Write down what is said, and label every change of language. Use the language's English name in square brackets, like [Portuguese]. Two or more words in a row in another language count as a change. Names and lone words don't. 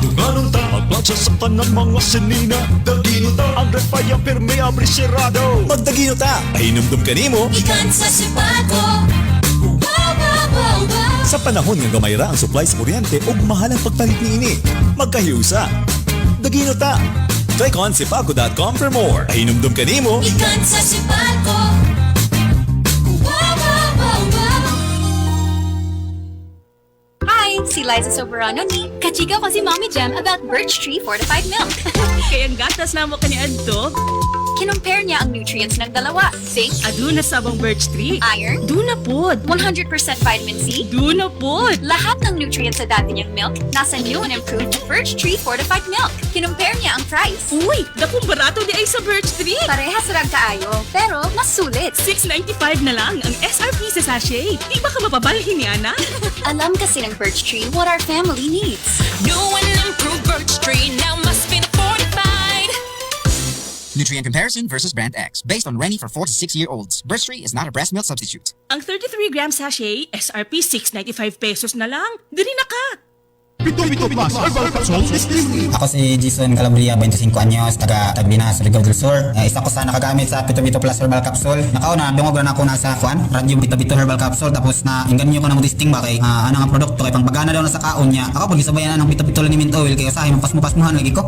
[Cebuano] Tunganon ta, magplansya sa tanan mga sinina. Dagino ta, ang refaya pirme abrisirado. Magdagino ta, pahinumdum ka nimo. Ikan sa sipako. Sa panahon nga gamay ra ang supply sa kuryente ug mahalang pagpalit niini, magkahiusa. Dagino ta. [English] Click on sipako.com for more. [Cebuano] Pahinumdum ka nimo. Ikan sa sipako. [Filipino] Hi, si Liza Soberano ni kachika ko si Mommy Jam about Birch Tree Fortified Milk. [Cebuano] Kaya ang gatas na mo kaniadto, [Filipino] Kinumpare niya ang nutrients ng dalawa. [English] Zinc, [Cebuano] Aduna sabang birch tree. [English] iron, [Cebuano] Duna pod. [English] 100% vitamin C. [Cebuano] Duna pod. [Filipino] Lahat ng nutrients sa dati niyang milk nasa [English] new and improved [Filipino] Birch Tree Fortified Milk. Kinumpare niya ang price. [Cebuano] Uy, dakong barato di ay sa birch tree. Parehas rag kaayo, pero mas sulit. $6.95 na lang ang SRP sa sachet. Di ba ka mapabalhin niya na? [Filipino] Alam kasi ng Birch Tree [English] what our family needs. New and improved Birch Tree now must be fortified. Nutrient comparison versus Brand X. Based on Rennie for 4 to 6-year-olds. Birch Tree is not a breast milk substitute. [Cebuano] Ang 33-gram sachet, SRP $6.95 na lang. Dili na ka. [English] Pito Plus Herbal Capsules is listening. [Cebuano] Ako si Jason Calabria, 25 anyos, taga Tagbinas, Surigao del Sur. Isa ko sa nakagamit sa Pito Pito Plus Herbal Capsule. Nakauna, dungog na ako nasa kuan, radyo Pito Pito Herbal Capsule. Tapos na inganyo ko na mo testing ba kay ano nga produkto kay pangbagana daw na sa kaon niya. Ako pag isabayan na ng Pito Pito Liniment Oil kay usahay mapasmuhan lagi ko.